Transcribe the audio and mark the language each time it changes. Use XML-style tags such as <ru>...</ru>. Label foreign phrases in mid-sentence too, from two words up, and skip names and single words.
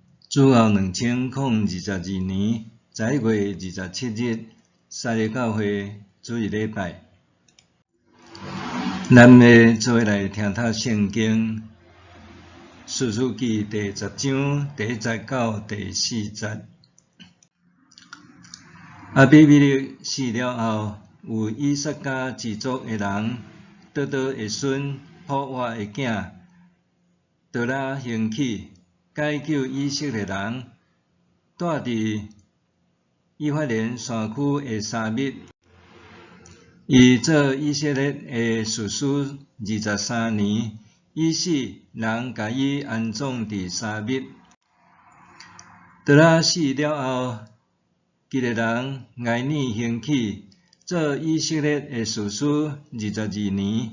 <nan>主后2022年11月27日，沙利教会主日礼拜，咱要做来听读圣经，士师记第10章第1节到第4节。阿比米勒死了后，有以撒家支族的人得到的孙普瓦的囝得拉兴起，解救以色列人，住伫以法莲山区的沙密。伊做以色列的士师23年，伊死，人甲伊安葬伫沙密。得拉死了后，基列人埃尼兴起，做以色列的士师22年。</nan>